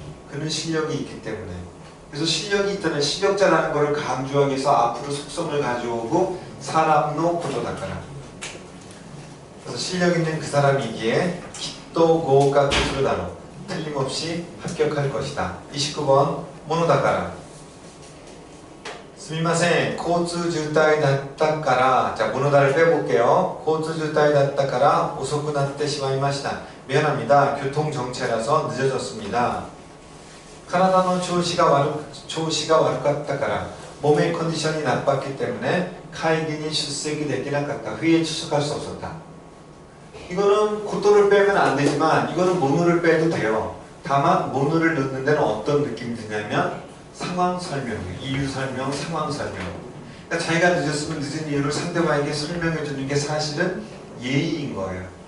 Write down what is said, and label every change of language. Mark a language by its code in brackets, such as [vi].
[ko] 그는 실력이 있기 때문에. 그래서 실력이 있다는 실력자라는 것을 강조하기 위해서 앞으로 속성을 가져오고 사람노 코토다까라. 그래서 실력 있는 그 사람이기에 기또 고가쿠 스루다로. 틀림없이 합격할 것이다. 29번 모노다까라. [ja] すみません、交通渋滞だったから、じゃあ [ko] 모노다를 빼볼게요. [ja] 交通渋滞だったから遅くなってしまいました. [ko] 미안합니다. 교통정체라서 늦어졌습니다. [ja] 体の 調子が悪かったから [ko] 몸의 컨디션이 나빴기 때문에 [ja] 会議に 出席できなかった. [ko] 회의에 출석할 수 없었다. 이거는 고토를 빼면 안 되지만 이거는 모노를 빼도 돼요. 다만 모노를 넣는 데는 어떤 느낌이 드냐면 상황 설명, 이유 설명, 상황 설명. 그러니까 자기가 늦었으면 늦은 이유를 상대방에게 설명해 주는 게 사실은 예의인 거예요.